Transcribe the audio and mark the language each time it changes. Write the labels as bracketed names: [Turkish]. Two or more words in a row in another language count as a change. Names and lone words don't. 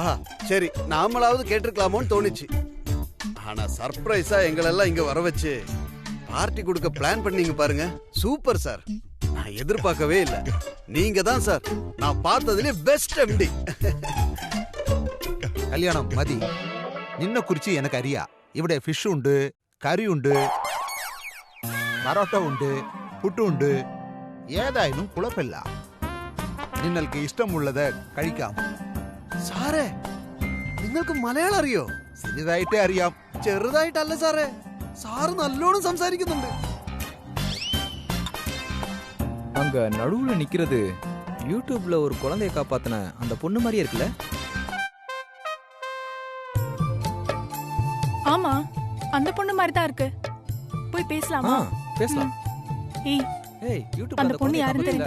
[Tamil] சரி, நாமளாவது கேட்டிருக்கலாமோன்னு தோணுச்சு. ஆனா சர்ப்ரைஸா எங்களெல்லாம் இங்க வர வச்சு பார்ட்டி கொடுக்க பிளான் பண்ணீங்க பாருங்க. சூப்பர் சார். நான் எதிர்பார்க்கவே இல்லை. நீங்க தான் சார் நான் பார்த்ததுல பெஸ்ட் எம்டி. [Malayalam] കല്യാണം മതി നിന്നെ കുറിച്ച് എനിക്ക് അറിയാ. ഇവിടെ ഫിഷ് ഉണ്ട്, കറി ഉണ്ട്, പരോട്ട ഉണ്ട്, പുട്ട് ഉണ്ട്. ഏതായാലും കുഴപ്പമില്ല. നിങ്ങൾക്ക് ഇഷ്ടമുള്ളത് കഴിക്കാം. സാറേ, നിങ്ങൾക്ക് മലയാളം അറിയോ? ചെറുതായിട്ടേ അറിയാം. ചെറുതായിട്ടല്ല സാറേ, സാറ് നല്ലോണം സംസാരിക്കുന്നുണ്ട്. [Tamil] அங்க நடுவுல நிக்கிறது யூடியூப்ல ஒரு குழந்தைய காப்பாத்தின அந்த பொண்ணு மாதிரியே இருக்குல்ல? ஆமா, அந்த பொண்ணு மாதிரி தான் இருக்கு. போய் பேசலாமா? பேசலாம். ஏய், ஏய் யூடியூப்ல அந்த பொண்ணு யாருன்னு தெரியுதா?